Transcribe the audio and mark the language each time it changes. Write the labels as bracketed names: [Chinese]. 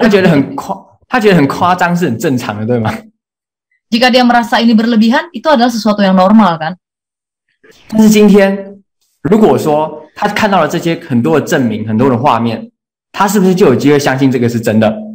[Chinese] 他觉得很夸张是很正常的，对吗？ [Indonesian] Jika dia merasa ini berlebihan, itu adalah sesuatu yang normal kan? [Chinese] 但是今天如果说他看到了这些很多的证明，很多的画面，他是不是就有机会相信这个是真的？